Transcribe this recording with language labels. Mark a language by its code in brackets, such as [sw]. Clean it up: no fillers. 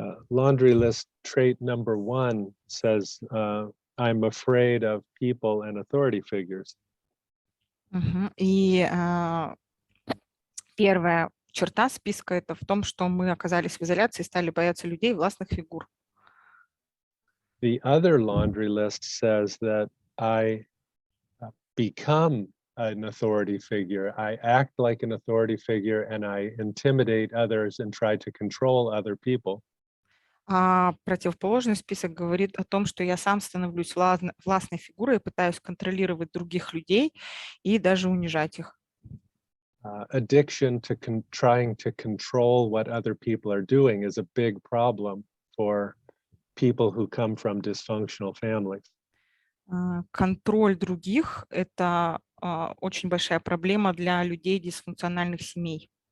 [en] Laundry list trait number 1 says, I'm afraid of people and authority figures. [ru] И первая черта списка– это в том, что мы оказались в изоляции и стали бояться людей и властных фигур. [en] The other laundry list says that I become an authority figure. I act like an authority figure and I intimidate others and try to control other people. [ru] А противоположный список говорит о том, что я сам становлюсь властной фигурой и пытаюсь контролировать других людей и даже унижать их. [en] Addiction to trying to control what other people are doing is a big problem for people who come from dysfunctional families. [ru] Контроль других– это очень большая проблема для людей дисфункциональных семей.